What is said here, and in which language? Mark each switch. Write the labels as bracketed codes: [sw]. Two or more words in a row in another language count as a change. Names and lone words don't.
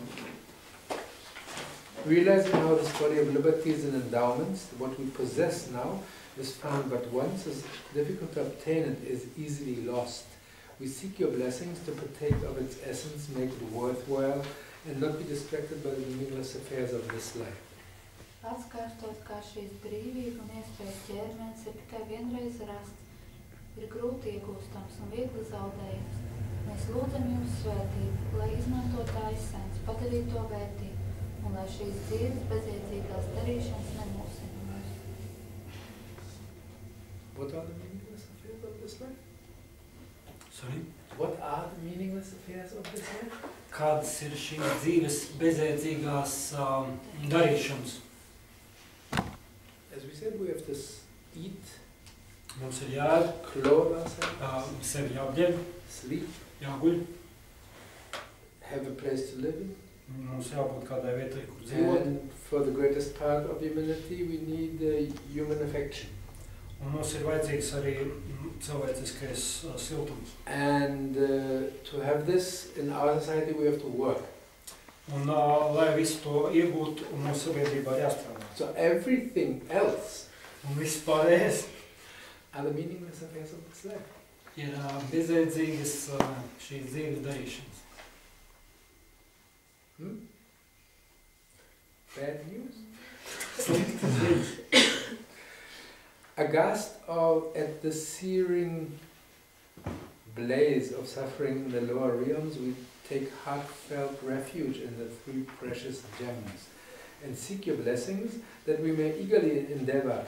[en] Realizing how this body of liberties and endowments, what we possess now, is found but once, is difficult to obtain and is easily lost. We seek your blessings to partake of its essence, make it worthwhile, and not be distracted by the meaningless affairs of this life. [lv] Atkārtot, kā šīs brīvība un iespējas ķermenis ir tikai vienreiz rasts, ir grūti iegūstams un viegli zaudējams. Mēs lūdzam jūs svētību, lai izmantot tā esens, padarīt to vērtību, un lai šīs dzīves bezjēdzīgās darīšanas nemulsina mūs. [en] What are the meaningless affairs of this life? Sorry? What are the meaningless affairs of this life? [lv] Kādas ir šīs dzīves bezjēdzīgās darīšanas? [en] As we said, we have to eat, [lv] mums ir jāēd, [en] clothe ourselves, [lv] sevi jāapģērb, [en] sleep, [lv] jāguļ, [en] have a place to live in. [lv] Mums jābūt kādai vietai, kur dzīvot. [en] And for the greatest part of humanity, we need human affection. [lv] Un mums ir vajadzīgs arī cilvēciskais siltums. [en] And to have this in our society, we have to work. [lv] Un lai visu to iegūtu, mums sabiedrībā jāstrādā. [en] So everything else [lv] un viss pārējais [en] are the meaningless affairs of this life. [lv] Ir bezjēdzīgas šīs dzīves darīšanas. [en] Bad news? Aghast at the searing blaze of suffering in the lower realms, we take heartfelt refuge in the three precious gems and seek your blessings that we may eagerly endeavor.